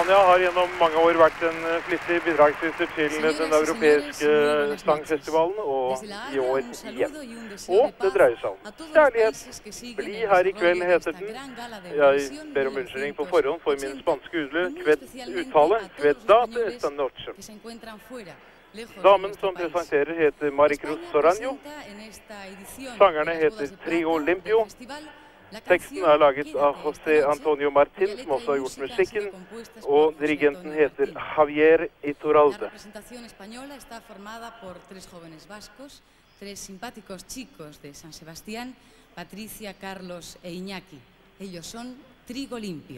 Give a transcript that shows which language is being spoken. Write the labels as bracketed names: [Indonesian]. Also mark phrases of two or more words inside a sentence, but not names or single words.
[Norwegian] har gjennom mange år vært en flittig bidragsyter til den europeiske sangfestivalen, og i år igjen. Og det dreier seg om kjærlighet. Bli her i kveld, heter den. Jeg ber om unnskyldning på forhånd for min spanske uttale. Quedate esta noche. Damen som presenterer heter Maricruz Soranjo. Sangerne heter Trio Limpio. Teksten er laget av José Antonio Martín, som også har gjort musikken, og dirigenten heter Javier Iturralde. [Spanish] La representación española está formada por 3 jóvenes vascos, 3 simpáticos chicos de San Sebastián, Patricia, Carlos e Iñaki. Ellos son Trigo Limpio.